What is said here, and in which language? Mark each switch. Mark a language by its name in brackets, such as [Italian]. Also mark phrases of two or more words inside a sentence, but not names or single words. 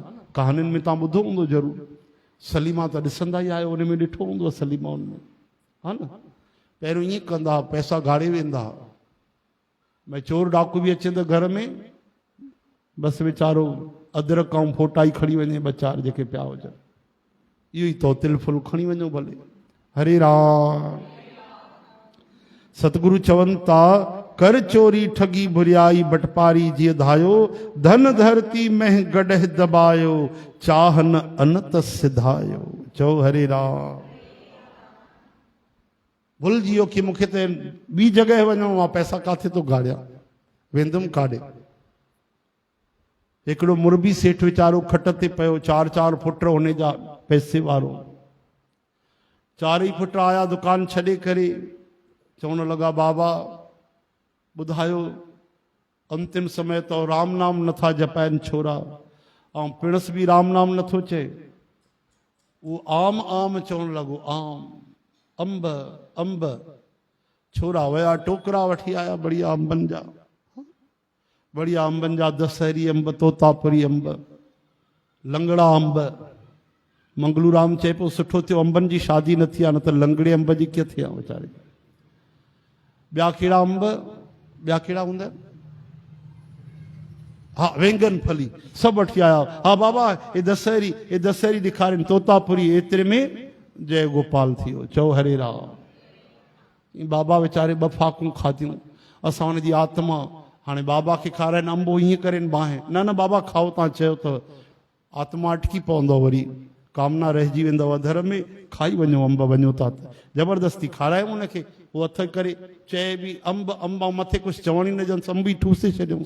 [Sindhi] कहानियुनि में तव्हां ॿुधो हूंदो ज़रूरु। सलीमा त ॾिसंदा ई आहियो, उन में ॾिठो हूंदो सलीमा उन में, हा न। पहिरियों ईअं कंदा, पैसा गाड़े वेंदा। भई चोर डाकू बि अचे त घर में बसि वीचारो अदरक ऐं फोटा ई खणी वञे, ॿ 4 जेके पिया हुजनि, इहो ई तो तिल फुल खणी वञो भले। हरे राम। सतगुरु चवनि था, कर चोरी ठगी बुरियाई, बटपारी जीअं धायो, धन धरती में गॾह दबायो, चाहन अनत सिधायो। चओ हरे राम। भुलिजी वियो कि मूंखे त ॿी जॻह वञिणो आहे, पैसा काथे थो गाड़िया, वेंदुमि काॾे। हिकिड़ो मुरबी सेठ वीचारो खट ते पियो, 4-4 पुट हुन जा पैसे वारो। 4 ई पुट आया दुकान छॾे करे, चवण लॻा, बाबा ॿुधायो, अंतिम समय तो राम नाम नथा जपाइनि छोरा, ऐं पिणस बि राम नाम नथो चए। उहो आम आम चवणु लॻो, आम, अंब अंब। छोरा विया, टोकरा वठी आया बढ़िया अंबनि जा, बढ़िया अंबनि जा, दशहरी अंब, तोतापुरी अंब, लंगड़ा अंब। मंगलूराम चए पियो, सुठो थियो अंबनि जी शादी न थी आहे, न त लंगड़े अंब जी कीअं थी आहे वीचारे। ॿिया कहिड़ा अंब, ॿिया कहिड़ा हूंदा आहिनि? हा, वेंगन फली सभु वठी आया। हा बाबा, ये दशहरी ॾेखारनि, तोतापुरी, एतिरे में जय गोपाल थी वियो। चओ हरे राम। बाबा वीचारे 2 फाकूं खाधियूं। असां हुनजी आत्मा हाणे बाबा खे खाराइनि, अंबो हीअं करेनि बाहि, न बाबा खाओ, तव्हां चयो त। आत्मा अटकी पवंदो, वरी कामना रहिजी वेंदव अधर में, खाई वञो अंब, वञो था त ज़बरदस्ती खारायूं हुनखे। उहो हथ करे चए बि अंब अंब, ऐं मथे कुझु चवण ई न ॼण, अंब ई ठूसे छॾियऊंसि।